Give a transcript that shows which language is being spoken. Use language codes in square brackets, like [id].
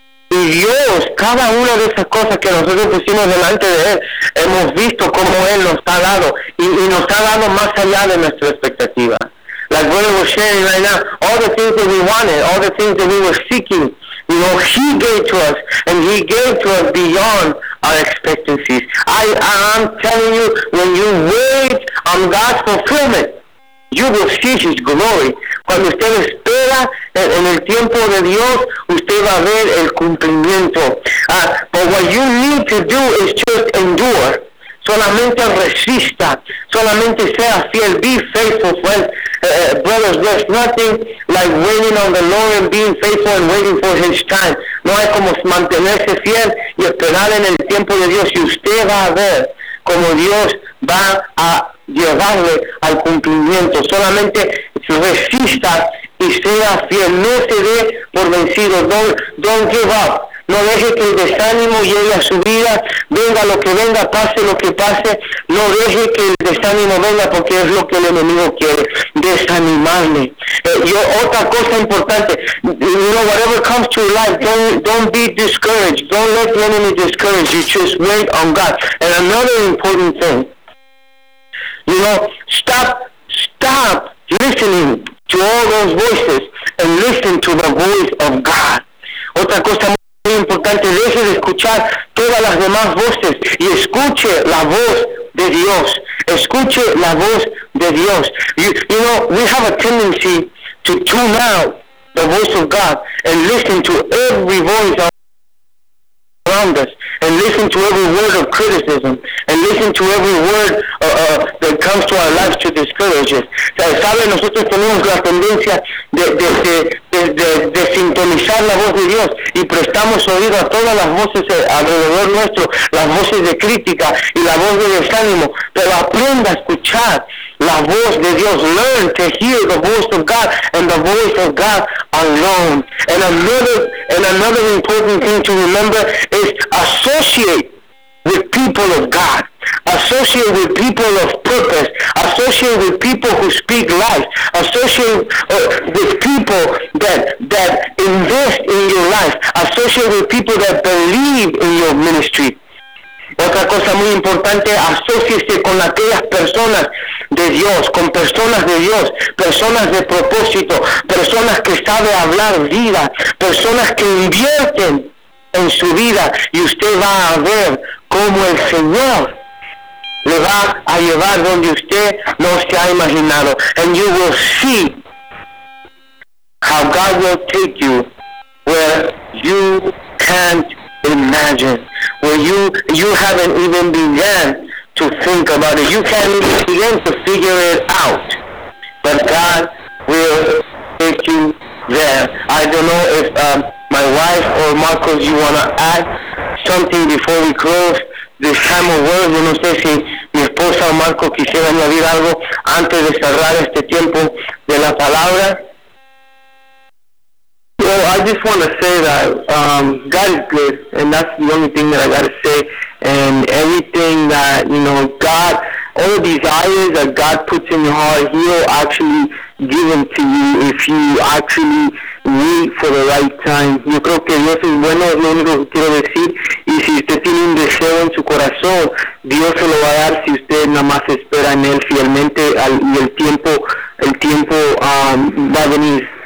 [es] Y Dios, cada una de esas cosas que nosotros pusimos delante de Él, hemos visto cómo Él nos ha dado, y nos ha dado más allá de nuestra expectativa. [en] Like what we were sharing right now, all the things that we wanted, all the things that we were seeking, you know, He gave to us, and He gave to us beyond our expectancies. I'm telling you, when you wait on God's fulfillment, you will see His glory. [es] Cuando usted espera en el tiempo de Dios, usted va a ver el cumplimiento. [en] But what you need to do is just endure. [es] Solamente resista. Solamente sea fiel. [en] Be faithful. Well, brothers, there's nothing like waiting on the Lord and being faithful and waiting for His time. [es] No hay como mantenerse fiel y esperar en el tiempo de Dios. Y usted va a ver como Dios va a llevarle al cumplimiento. Solamente resista y sea fiel. No se dé por vencido. [en] Don't give up. [es] No deje que el desánimo llegue a su vida. Venga lo que venga, pase lo que pase. No deje que el desánimo venga, porque es lo que el enemigo quiere, desanimarle. Y otra cosa importante, [en] you know, whatever comes to your life, don't be discouraged. Don't let the enemy discourage you. Just wait on God. And another important thing, you know, stop listening to all those voices and listen to the voice of God. [es] Otra cosa muy importante, deje de escuchar todas las demás voces y escuche la voz de Dios. Escuche la voz de Dios. [en] You know, we have a tendency to tune out the voice of God and listen to every voice around us, and listen to every word of criticism, and listen to every word that comes to our lives to discourage us. [es] O sea, ¿sabe? Nosotros tenemos la tendencia de sintonizar la voz de Dios y prestamos oído a todas las voces alrededor nuestro, las voces de crítica y la voz de desánimo, pero aprenda a escuchar la voz de Dios. [en] Learn to hear the voice of God [es] and the voice of God [en] alone. And another important thing to remember is associate with people of God. Associate with people of purpose. Associate with people who speak life. Associate with people that invest in your life. Associate with people that believe in your ministry. [es] Otra cosa muy importante, asóciese con aquellas personas de Dios, con personas de Dios, personas de propósito, personas que saben hablar vida, personas que invierten en su vida, y usted va a ver cómo el Señor le va a llevar donde usted no se ha imaginado. [en] And you will see how God will take you where you can't imagine, where you haven't even begun to think about it. You can't even begin to figure it out. But God will take you there. I don't know if my wife or Marcos, you want to add something before we close this time of worship. [es] Yo no sé si mi esposa o Marcos quisiera añadir algo antes de cerrar este tiempo de la palabra. [en] Well, I just want to say that God is good, and that's the only thing that I got to say. And everything that, you know, God, all the desires that God puts in your heart, He will actually give them to you if you actually wait for the right time. [es] Yo creo que Dios es bueno, es lo único que quiero decir. Y si usted tiene un deseo en su corazón, Dios se lo va a dar si usted nada más espera en Él fielmente, y el tiempo va a venir.